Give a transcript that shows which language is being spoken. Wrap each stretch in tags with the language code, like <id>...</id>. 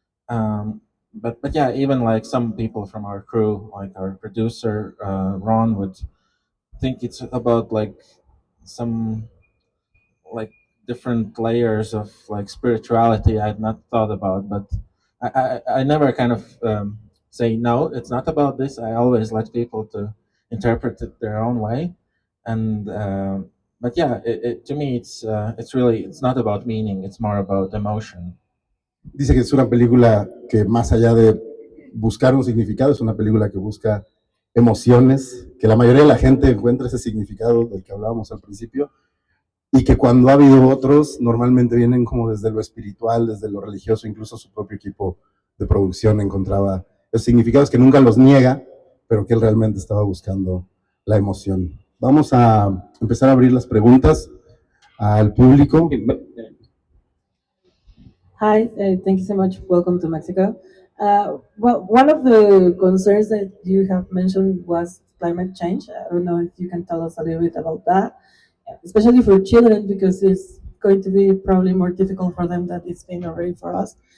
<en>But yeah, even like some people from our crew, like our producer Ron, would think it's about like some like different layers of like spirituality I had not thought about. But I never kind of say no, it's not about this. I always let people to interpret it their own way, and but yeah, to me it's really it's not about meaning. It's more about emotion.</en> <es>Dice que es una película que más allá de buscar un significado, es una película que busca emociones, que la mayoría de la gente encuentra ese significado del que hablábamos al principio, y que cuando ha habido otros, normalmente vienen como desde lo espiritual, desde lo religioso, incluso su propio equipo de producción encontraba los significados que nunca los niega, pero que él realmente estaba buscando la emoción. Vamos a empezar a abrir las preguntas al público.</es> <en>Hi, thank you so much. Welcome to Mexico. Well, one of the concerns that you have mentioned was climate change. I don't know if you can tell us a little bit about that, especially for children, because it's going to be probably more difficult for them than it's been already for us.</en>